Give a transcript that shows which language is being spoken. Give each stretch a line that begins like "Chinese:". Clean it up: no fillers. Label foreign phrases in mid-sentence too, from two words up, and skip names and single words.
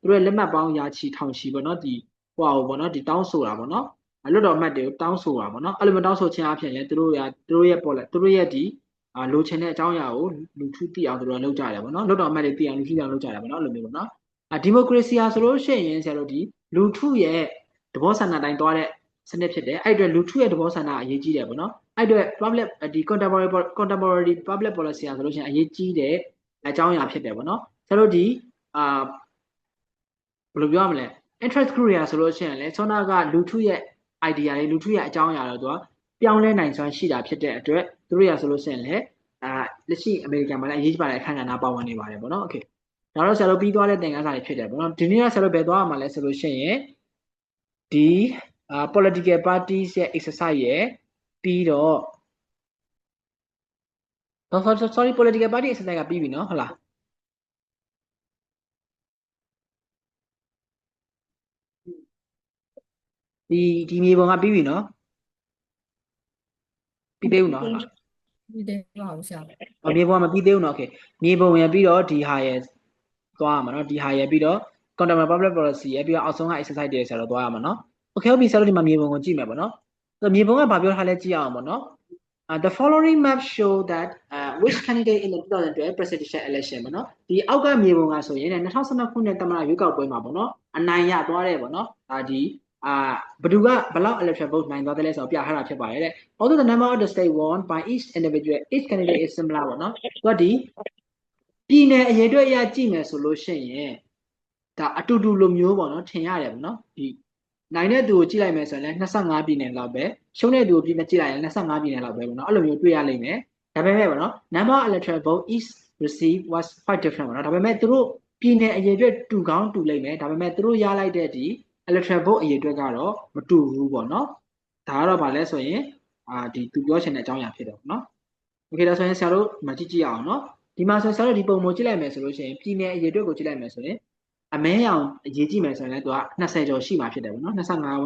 Burmese: တို့ရဲ့လက်မှတ်ပေါင်းရာချီထောင်ချီပေါ့နော်ဒီဟိုပေါ့နော်ဒီတောင်းဆိုတာပေါ့နော်လွတ်တော်မှတ်တွေကိုတောင်းဆိုတာပေါ့နော်အဲ့လိုမျိုးတောင်းဆိုခြင်းအဖြစ်လည်းသူတို့ရဲ့ပေါ်လဲသူတို့ရဲ့ဒီလိုချင်တဲ့အကြောင်းအရာကိုလူထုသိအောင်သူတို့ကလုပ်ကြတယ်ပေါ့နော်လွတ်တော်မှတ်တွေသိအောင်လူထုသိအောင်လုပ်ကြတယ်ပေါ့နော်အဲ့လိုမျိုးပေါ့နော်ဒီမိုကရေစီဟာဆိုလို့ရှိရင်ဆရာတို့ဒီလူထုရဲ့သဘောဆန္ဒတိုင်းသွားတဲ့စနစ်ဖြစ်တယ်အဲ့အတွက်လူထုရဲ့သဘောဆန္ဒအရေးကြီးတယ်ပေါ့နော်အဲ့အတွက် public ဒီ
English: contemporary public policy
Burmese: ဆိုလို့ရှိရင်အရေးကြီးတဲ့အကြောင်းအရာဖြစ်တယ်ပေါ့နော်ဆရာတို့ဒီ ဘယ်လိုပြောရမလဲ
English: interest group
Burmese: တွေဆိုလို့ရှိရင်လည်းဆောနာကလူထုရဲ့ idea တွေလူထုရဲ့အကြောင်းအရာတွေသူကပြော င်းလဲနိုင်စွမ်းရှိတာဖြစ်တဲ့အတွက်သူတို့ရဆိုလို့ရှိရင်လည်းလက်ရှိအမေရိကန်မှာလည်းအရေးကြီးပါတဲ့အခမ်းအနားပါဝင်နေပါတယ်ပေါ့နော် okay ဒါတော့ဆရာတို့ပြီးသွားတဲ့သင်ခန်းစာတွေဖြစ်တယ်ပေါ့နော်ဒီနေ့ကဆရာတို့ဘယ်သွားရမှာလဲဆိုလို့ရှိရင်ဒီ
English: political parties
Burmese: ရဲ့ exercise ရဲ့ပြီးတော့ sorry
English: political party exercise
Burmese: ကပြီးပြီနော်ဟုတ်လားဒီမြေပုံကပြီးပြီနော်ပြီးသေးဘူးနော်ဟုတ်လား ဒီတဲ့ပါဦးဆရာ မြေပုံကမပြီးသေးဘူးနော် okay မြေပုံရပြီးတော့ဒီဟာရသွားရမှာနော်ဒီဟာရပြီးတော့
English: contemporary public policy
Burmese: ရပြီးတော့အောက်ဆုံးက exercise တွေဆိုတော့သွားရမှာနော် okay ဟုတ်ပြီဆိုတော့ဒီမှာမြေပုံကိုကြည့်မယ်ပေါ့နော်ဆိုမြေပုံကဘာပြောထားလဲကြည့်အောင်ပေါ့နော်
English: the following map show that which candidate in the 2012 presidential election
Burmese: ပေါ့နော်ဒီအောက်ကမြေပုံကဆိုရင်2012ခုနှစ်သမ္မတရွေးကောက်ပွဲမှာပေါ့နော်အနိုင်ရသွားတယ်ပေါ့နော်ဒါဒီဘယ်သူကဘယ်လောက်
English: electoral vote
Burmese: နိုင်သွားတယ်လဲဆိုတော့ပြထားတာဖြစ် ပါတယ်တဲ့
English: although the number of the state won by each individual each candidate
Burmese: is similar ပေါ့နော်သူကဒီပြည်နယ်အရေးအတွက်အရကြည့်မယ်ဆိုလို့ရှိရင်ဒါအတူတူလိုမျိုးပေါ့နော်ထင်ရတယ်ပေါ့နော်ဒီနိုင်တဲ့သူကိုကြည့်လိုက်မယ်ဆိုရင်လည်း25ပြည်နယ်လောက်ပဲရှုံးတဲ့သူကိုကြည့်လိုက်ရင်25ပြည်နယ်လောက်ပဲပေါ့နော်အဲ့လိုမျိုးတွေ့ရလိမ့်မယ်ဒါပေမဲ့ပေါ့နော်
English: number of electoral vote each received was quite different
Burmese: ပေါ့နော်ဒါပေမဲ့သူတို့ပြည်နယ်အရေးအတွက်တူကောင်းတူလိမ့်မယ်ဒါပေမဲ့သူတို့ရလိုက်တဲ့ဒီ
English: electoral vote
Burmese: အရေးအတွက်ကတော့မတူဘူးပေါ့နော်ဒါကတော့ဗာလဲဆိုရင်ဒီသူပြောချင်တဲ့အကြောင်းအရာဖြစ်တယ်ပေါ့နော် okay ဒါဆိုရင်ဆရာတို့မကြည့်အောင်နော်ဒီမှာဆိုဆရာတို့ဒီပုံကိုကြည့်လိုက်မယ်ဆိုလို့ရှိရင်ပြည်နယ်အရေးအတွက်ကိုကြည့်လိုက်မယ်ဆိုရင်အမဲရောင်အရေးကြည့်မယ်ဆိုရင်လည်းသူက20ကျော်ရှိမှာဖြစ်တယ်ပေါ့နော်25ဝ